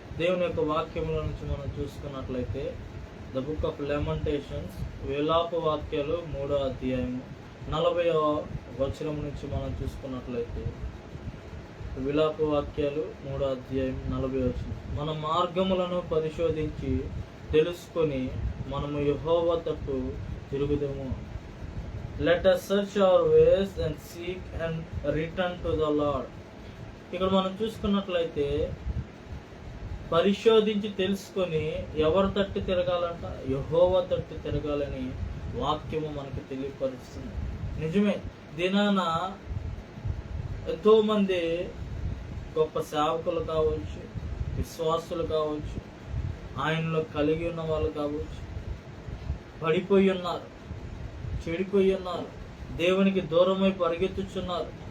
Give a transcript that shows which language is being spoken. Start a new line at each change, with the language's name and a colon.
Telugu: దేవుని యొక్క వాక్యంలో నుంచి మనం చూసుకున్నట్లయితే ద బుక్ ఆఫ్ లెమెంటేషన్స్, విలాప వాక్యాలు 3వ అధ్యాయము 40వ వచనం నుంచి మనం చూసుకున్నట్లయితే విలాప వాక్యాలు 3వ అధ్యాయం 40వ వచనం. మన మార్గములను పరిశోధించి తెలుసుకొని మనము యెహోవా తట్టు తిరుగుదము.
English: Let us search our ways and seek and return to the Lord.
Telugu: ఇక్కడ మనం చూసుకున్నట్లయితే పరిశోధించి తెలుసుకొని ఎవరి తట్టు తిరగాలంట? యెహోవా తట్టు తిరగాలని వాక్యము మనకు తెలియపరుస్తుంది. నిజమే, దినాన ఎంతో మంది గొప్ప సేవకులు కావచ్చు, విశ్వాసులు కావచ్చు, ఆయనలో కలిగి ఉన్న వాళ్ళు కావచ్చు, పడిపోయి ఉన్నారు, చెడిపోయి ఉన్నారు, దేవునికి దూరమై పరిగెత్తుచున్నారు.